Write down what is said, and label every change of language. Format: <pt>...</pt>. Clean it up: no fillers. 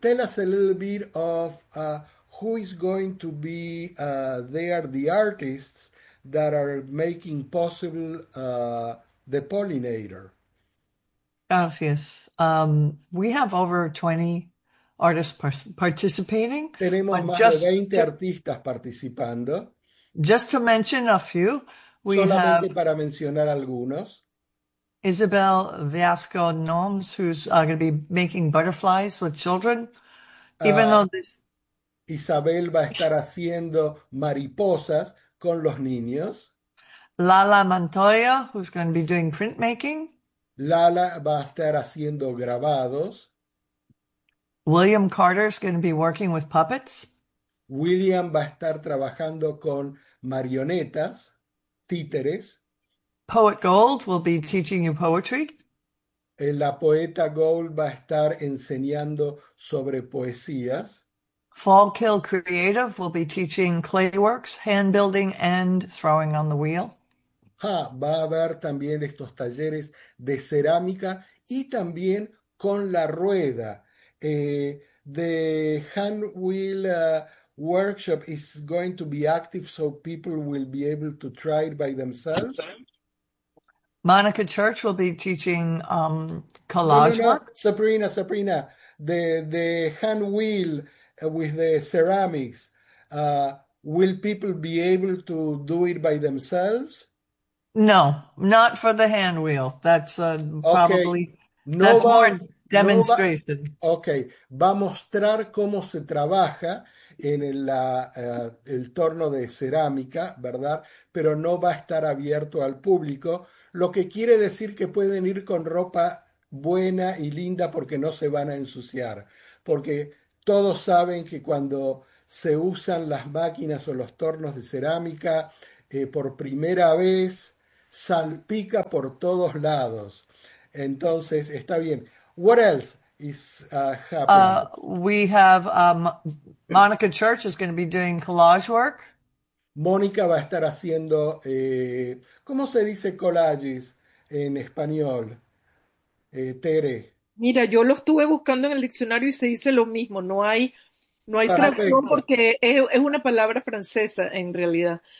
<en>Tell us a little bit of who is going to be there, the artists that are making possible the pollinator.</en> <es>Gracias.</es> <en>We have over 20 artists participating.</en> <es>Tenemos más de 20 artistas participando.</es> <en>Just to mention a few, we</en> <es>solamente</es> <en>have</en> <es>para mencionar algunos.</es> <en>Isabel Viasco Noms, who's going to be making butterflies with children, even though this</en> <es>Isabel va a estar haciendo mariposas con los niños.</es> <en>Lala Montoya, who's going to be doing printmaking.</en> <es>Lala va a estar haciendo grabados.</es> <en>William Carter is going to be working with puppets.</en> <es>William va a estar trabajando con marionetas, títeres.</es> <en>Poet Gold will be teaching you poetry.</en> <es>La poeta Gold va a estar enseñando sobre poesías.</es> <en>Fallkill Creative will be teaching clayworks, hand building, and throwing on the wheel.</en> <es>Va a haber también estos talleres de cerámica y también con la rueda.</es> <en>The hand wheel workshop is going to be active, so people will be able to try it by themselves. Monica Church will be teaching collage work. Sabrina, the hand wheel with the ceramics, will people be able to do it by themselves? No, not for the hand wheel. That's probably</en> <es>no,</es> <en>that's</en> <es>va,</es> <en>more demonstration.</en> <es>No va, okay, va a mostrar cómo se trabaja en el torno de cerámica, ¿verdad? Pero no va a estar abierto al público, lo que quiere decir que pueden ir con ropa buena y linda porque no se van a ensuciar. porque todos saben que cuando se usan las máquinas o los tornos de cerámica, por primera vez salpica por todos lados. Entonces, está bien.</es> <en>What else is happening? We have Monica Church is going to be doing collage work.</en> <es>Mónica va a estar haciendo, ¿cómo se dice collages en español? Tere. Mira, yo lo estuve buscando en el diccionario y se dice lo mismo, no hay traducción Perfecto. porque es una palabra francesa en realidad.</es>